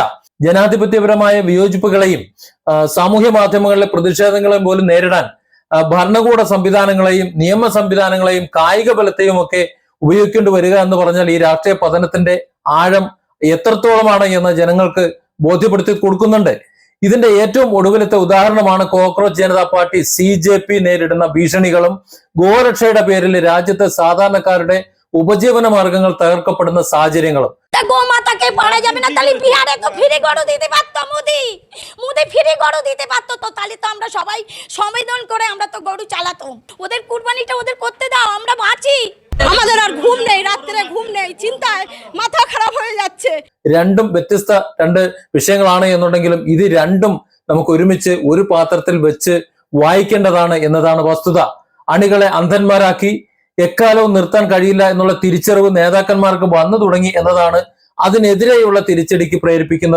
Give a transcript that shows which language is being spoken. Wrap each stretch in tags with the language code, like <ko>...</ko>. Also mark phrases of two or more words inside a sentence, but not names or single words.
<ml>ജനാധിപത്യപരമായ വിയോജിപ്പുകളെയും സാമൂഹ്യ മാധ്യമങ്ങളിലെ പ്രതിഷേധങ്ങളെയും പോലും നേരിടാൻ ഭരണകൂട സംവിധാനങ്ങളെയും നിയമ സംവിധാനങ്ങളെയും കായിക ബലത്തെയും ഒക്കെ ഉപയോഗിക്കേണ്ടി വരിക എന്ന് പറഞ്ഞാൽ ഈ രാഷ്ട്രീയ പതനത്തിന്റെ ആഴം എത്രത്തോളമാണ് എന്ന് ജനങ്ങൾക്ക് ബോധ്യപ്പെടുത്തി കൊടുക്കുന്നുണ്ട്. ഇതിന്റെ ഏറ്റവും ഒടുവിലത്തെ ഉദാഹരണമാണ് കോക്രോച്ച് ജനതാ പാർട്ടി CJP നേരിടുന്ന ഭീഷണികളും ഗോരക്ഷയുടെ പേരിൽ രാജ്യത്തെ സാധാരണക്കാരുടെ ഉപജീവന മാർഗങ്ങൾ തകർക്കപ്പെടുന്ന സാഹചര്യങ്ങളും.</ml> <bn>গোমাতাকে পারা যাবে না, তাহলে বিহারে তো ফ্রি গড় দিতে পারতো মোদি ফ্রি গড় দিতে পারতো, তো তাহলে তো আমরা সবাই সংবেদন করে আমরা তো গরু চালাতাম। ওদের কুরবানিটা ওদের করতে দাও, আমরা বাঁচি। আমাদের আর ঘুম নেই, রাত্রে ঘুম নেই, চিন্তায় মাথা খারাপ হয়ে যাচ্ছে.</bn> <ml>രണ്ടും വ്യത്യസ്ത രണ്ട് വിഷയങ്ങളാണ് എന്നുണ്ടെങ്കിലും ഇത് രണ്ടും നമുക്ക് ഒരുമിച്ച് ഒരു പാത്രത്തിൽ വെച്ച് വായിക്കേണ്ടതാണ് എന്നതാണ് വസ്തുത. അണികളെ അന്ധന്മാരാക്കി എക്കാലവും നിർത്താൻ കഴിയില്ല എന്നുള്ള തിരിച്ചറിവ് നേതാക്കന്മാർക്ക് വന്നു തുടങ്ങി എന്നതാണ് അതിനെതിരെയുള്ള തിരിച്ചടിക്ക് പ്രേരിപ്പിക്കുന്നത്.</ml>